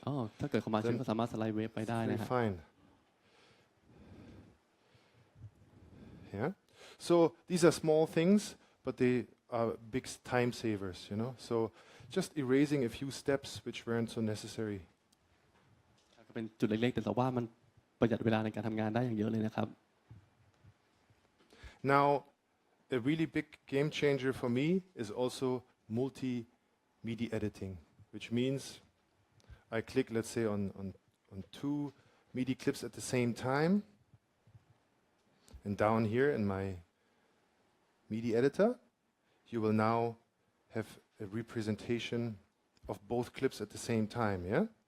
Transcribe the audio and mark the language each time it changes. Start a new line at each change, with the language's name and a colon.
Thai: อ๋อถ้าเกิด Command Shift ก็สามารถสไลด์เวฟไปได้
English: Very
Thai: นะครับ
English: fine. Yeah. So these are small things, but they are big time savers, you know. So just erasing a few steps which weren't so necessary.
Thai: ก็เป็นจุดเล็กๆแต่ว่ามันประหยัดเวลาในการทำงานได้อย่างเยอะเลยนะครับ
English: Now, a really big game changer for me is also multi-MIDI editing, which means I click, let's say, on two MIDI clips at the same time. And down here in my MIDI editor, you will now have a representation of both clips at the same time, yeah?